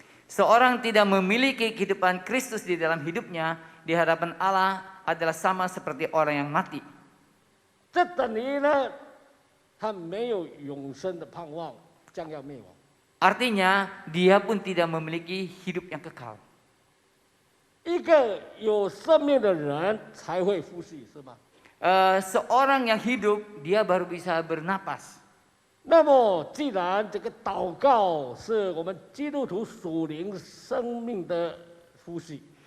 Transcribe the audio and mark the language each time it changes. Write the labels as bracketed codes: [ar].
[id] Seorang tidak memiliki kehidupan Kristus di dalam hidupnya, di hadapan Allah adalah sama seperti orang yang mati. [zh] 这等于呢，他没有永生的盼望，将要灭亡。 [id] Artinya dia pun tidak memiliki hidup yang kekal. [zh] 一个有生命的人才会呼吸，是吧？ [id] Seorang yang hidup dia baru bisa bernapas. [zh] 那么，既然这个祷告是我们基督徒属灵生命的呼吸，